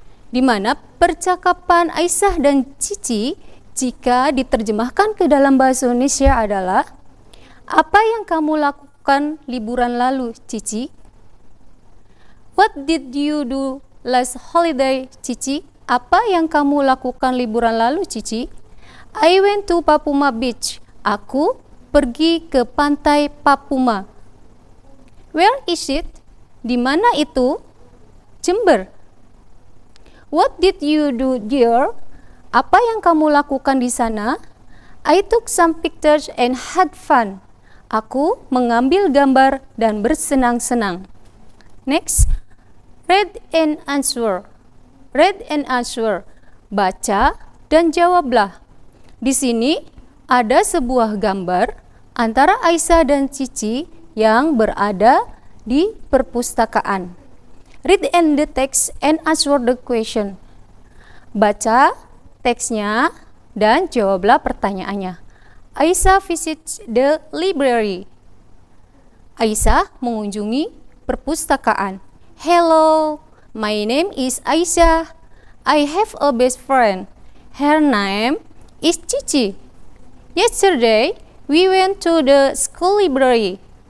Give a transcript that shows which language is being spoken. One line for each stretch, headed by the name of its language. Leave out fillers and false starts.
Indonesian: Di mana percakapan Aisyah dan Cici jika diterjemahkan ke dalam bahasa Indonesia adalah, apa yang kamu lakukan liburan lalu, Cici?
English: What did you do last holiday, Cici?
Indonesian: Apa yang kamu lakukan liburan lalu, Cici?
English: I went to Papuma Beach.
Indonesian: Aku pergi ke pantai Papuma.
English: Where is it?
Indonesian: Di mana itu?
English: Jember. What did you do there?
Indonesian: Apa yang kamu lakukan di sana?
English: I took some pictures and had fun.
Indonesian: Aku mengambil gambar dan bersenang-senang.
English: Next, read and answer. Read and answer.
Indonesian: Baca dan jawablah. Di sini ada sebuah gambar antara Aisyah dan Cici yang berada di perpustakaan.
English: Read and the text and answer the question.
Indonesian: Baca teksnya dan jawablah pertanyaannya.
English: Aisyah visits the library.
Indonesian: Aisyah mengunjungi perpustakaan.
English: Hello, my name is Aisyah. I have a best friend. Her name is Cici. Yesterday, we went to the school library.